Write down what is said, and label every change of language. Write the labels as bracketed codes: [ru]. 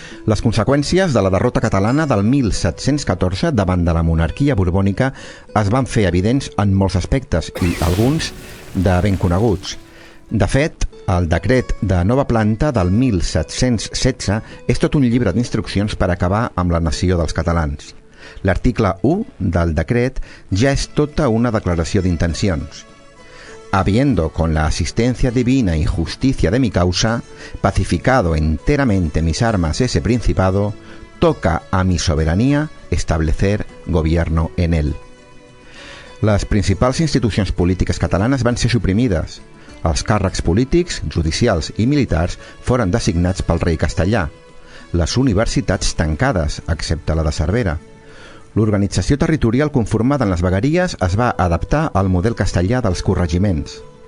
[ca] Les conseqüències de la derrota catalana del 1714 davant de la monarquia borbònica es van fer evidents en molts aspectes i alguns de ben coneguts. De fet, el decret de nova planta del 1716 és tot un llibre d'instruccions per acabar amb la nació dels catalans. L'article 1 del decret ja és tota una declaració d'intencions. [es] Habiendo con la asistencia divina y justicia de mi causa pacificado enteramente mis armas ese principado, toca a mi soberanía establecer gobierno en él. [ca] Les principals institucions polítiques catalanes van ser suprimides. Els càrrecs polítics, judicials i militars foren designats pel rei castellà. Les universitats tancades, excepte la de Cervera. L'organització territorial conformada en les vegueries es va adaptar al model castellà dels corregiments.